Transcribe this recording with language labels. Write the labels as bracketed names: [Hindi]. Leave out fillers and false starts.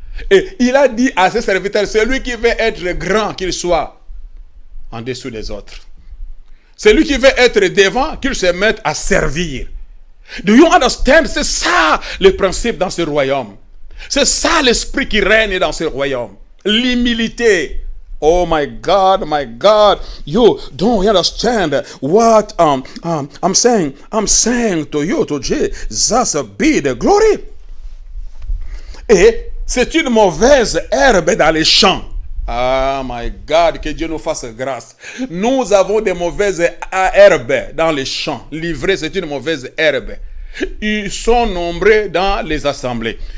[French] Et il a dit à ses serviteurs, celui qui veut être grand, qu'il soit en dessous des autres. Celui qui veut être devant, qu'il se mette à servir. [English] Do you understand? [French] C'est ça le principe dans ce royaume. C'est ça l'esprit qui règne dans ce royaume. L'humilité. [English] Oh my God, you don't understand what I'm saying. I'm saying to you, to Jesus be the glory. [French] Et c'est une mauvaise herbe dans les champs. [English] Ah my God, [French] que Dieu nous fasse grâce. Nous avons des mauvaises herbes dans les champs. L'ivraie, c'est une mauvaise herbe. Ils sont nombreux dans les assemblées.